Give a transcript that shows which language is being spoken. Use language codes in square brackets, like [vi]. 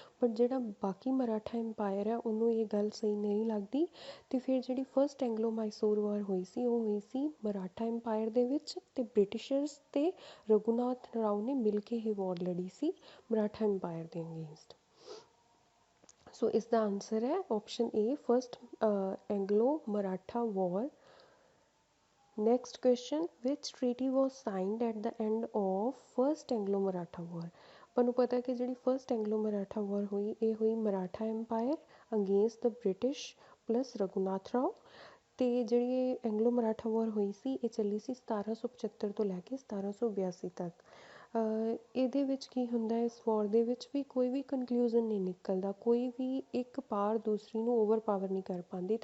[pa] But ਜਿਹੜਾ ਬਾਕੀ Maratha empire ਹੈ ਉਹਨੂੰ ਇਹ ਗੱਲ ਸਹੀ ਨਹੀਂ ਲੱਗਦੀ ਅਤੇ ਫਿਰ ਜਿਹੜੀ ਫਸਟ ਐਂਗਲੋ ਮਾਈਸੂਰ ਵਾਰ ਹੋਈ ਸੀ ਉਹ ਹੋਈ ਸੀ ਮਰਾਠਾ ਇੰਪਾਇਰ ਦੇ ਵਿੱਚ ਅਤੇ ਬ੍ਰਿਟਿਸ਼ਰਸ ਅਤੇ ਰਘੂਨਾਥ ਰਾਓ ਨੇ ਮਿਲ ਕੇ ਇਹ ਵਾਰ ਲੜੀ ਸੀ ਮਰਾਠਾ ਇੰਪਾਇਰ ਦੇ ਅਗੇਂਸਟ। ਸੋ ਇਸ ਦਾ ਆਨਸਰ ਹੈ option A first Anglo Maratha war. [en] Next question, which treaty was signed at the end of first Anglo-Maratha war? [pa] ਆਪਾਂ ਨੂੰ ਪਤਾ ਕਿ ਜਿਹੜੀ ਫਸਟ ਐਂਗਲੋ ਮਰਾਠਾ ਵਾਰ ਹੋਈ ਇਹ ਹੋਈ ਮਰਾਠਾ ਐਮਪਾਇਰ [en] against the British plus [pa] ਰਘੂਨਾਥ ਰਾਓ। ਅਤੇ ਜਿਹੜੀ ਐਂਗਲੋ ਮਰਾਠਾ ਵਾਰ ਹੋਈ ਸੀ ਇਹ ਚੱਲੀ ਸੀ 1775 ਤੋਂ ਲੈ ਕੇ 1782 ਤੱਕ। ਇਹਦੇ ਵਿੱਚ ਕੀ ਹੁੰਦਾ ਇਸ ਵਾਰ ਦੇ ਵਿੱਚ ਵੀ ਕੋਈ ਵੀ ਕਨਕਲੂਜ਼ਨ ਨਹੀਂ ਨਿਕਲਦਾ, ਕੋਈ ਵੀ ਇੱਕ ਪਾਰ ਦੂਸਰੀ ਨੂੰ ਓਵਰ ਪਾਵਰ ਨਹੀਂ ਕਰ ਪਾਉਂਦੀ।